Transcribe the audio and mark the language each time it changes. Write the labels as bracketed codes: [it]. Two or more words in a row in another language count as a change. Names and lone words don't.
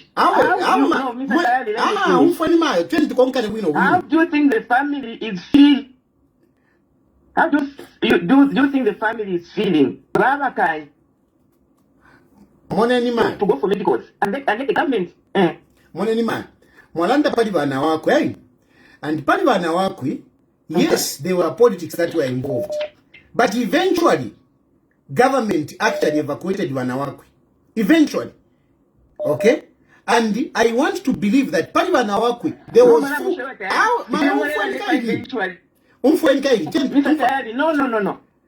[en] How do you think the family is feeling? How do you think the family is feeling? Rabakai. To go for medicals and the government. [bem] Mwalanda pali Wanawakwi. [en] And pali Wanawakwi, yes, there were politics that were involved. But eventually, government actually evacuated Wanawakwi. Eventually. Okay? And I want to believe that pali Wanawakwi, there was... No.